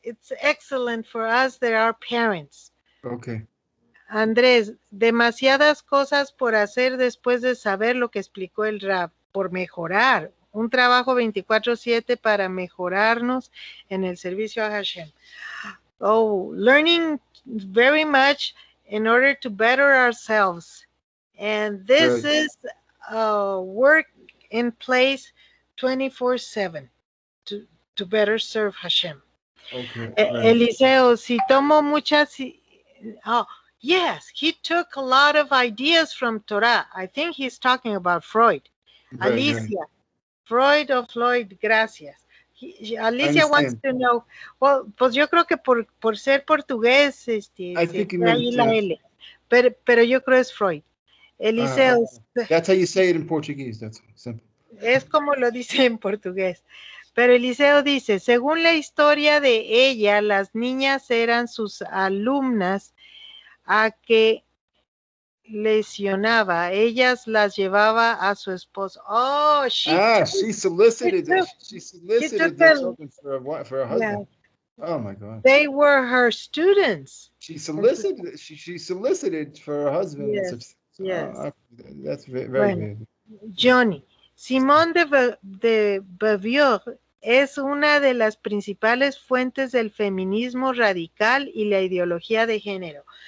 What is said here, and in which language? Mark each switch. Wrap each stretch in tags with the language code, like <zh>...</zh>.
<en>It's excellent for us that are parents. Okay.</en> <es>Andrés, demasiadas cosas por hacer después de saber lo que explicó el Rab, por mejorar. Un trabajo 24/7 para mejorarnos en el servicio a Hashem.</es> <en>Oh, learning very much in order to better ourselves. And this is work in place 24/7 to better serve Hashem. Okay.</en> <es>Eliseo, si tomo muchas...</es> <en>Oh, yes, he took a lot of ideas from Torah. I think he's talking about Freud. Right,</en> <es>Alicia, Freud o Floyd, gracias. Alicia</es> <en>wants to know, well,</en> <es>pues yo creo que por ser portugués,</es> <en>I think</en> <es>ahí la L, pero yo creo es Freud. Eliseo.</es> <en>That's how you say it in Portuguese, that's simple.</en> <es>Es como lo dice en portugués. Pero Eliseo dice, según la historia de ella, las niñas eran sus alumnas a que lesionaba. Ellas las llevaba a su esposo.</es> <en>Oh, she solicited the children for a husband. Yeah. Oh my God. They were her students. She solicited for her husband. Yes. Yes. That's very good.</en> <es>Johnny, Simone de Beauvoir es una de las principales fuentes del feminismo radical y la ideología de género.</es>